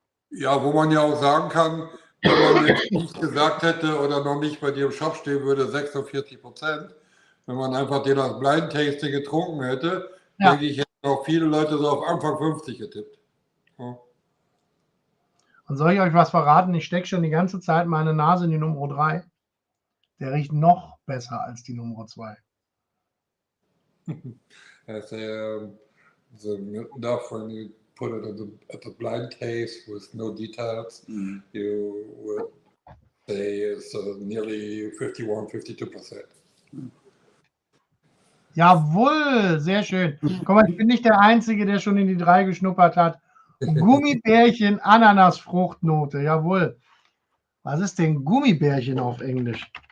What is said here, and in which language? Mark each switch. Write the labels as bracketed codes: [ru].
[de] ja, wo man ja auch sagen kann, wenn man jetzt nicht gesagt hätte oder noch nicht bei dir im Shop stehen würde, 46%, wenn man einfach den als Blind Tasting getrunken hätte, denke ich, hätten auch viele Leute so auf Anfang 50 getippt. Ja. Und soll ich euch was verraten? Ich stecke schon die ganze Zeit meine Nase in die Nummer 3. Der riecht noch besser als die Nummer 2. [en] As the Miltonduff, when you put it at the blind taste with no details, you would say it's nearly 51-52%. [de] Jawohl, sehr schön. Guck mal, ich bin nicht der Einzige, der schon in die 3 geschnuppert hat. Gummibärchen, Ananasfruchtnote, jawohl. Was ist denn Gummibärchen auf Englisch?